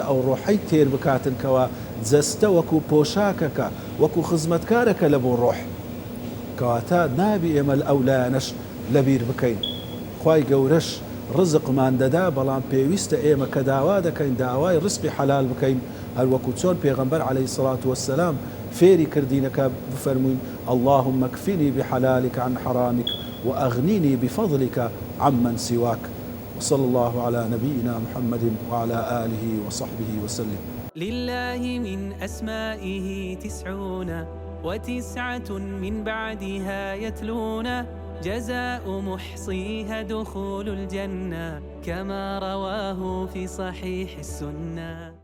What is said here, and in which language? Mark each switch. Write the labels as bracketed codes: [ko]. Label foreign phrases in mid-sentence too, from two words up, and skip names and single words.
[ckb] ئەو ڕۆحەی تێر بکاتن کەوە جەستە وەکو پۆشاکەکە وەکو خزمەتکارەکە لە بۆ ڕۆح کەواتە نابی ئێمە ئەولایەنەش لەبیر بکەین خوای گەورەش ڕزقمان دەدا بەڵام پێویستە ئێمە کە داوا دەکەین داوای ڕزقی حەلال بکەین هەروەکو چۆن پێغەمبەر [ar] عەلەیهی سەڵات وەسەلام [ckb] فێری کردینەکە بفەرمووین [ar] اللهم اكفني بحلالك عن حرامك وأغنني بفضلك عمن سواك وصلى الله على نبينا محمد وعلى آله وصحبه وسلم لله من أسمائه 99 من بعدها يتلون جزاء محصيها دخول الجنة كما رواه في صحيح السنة.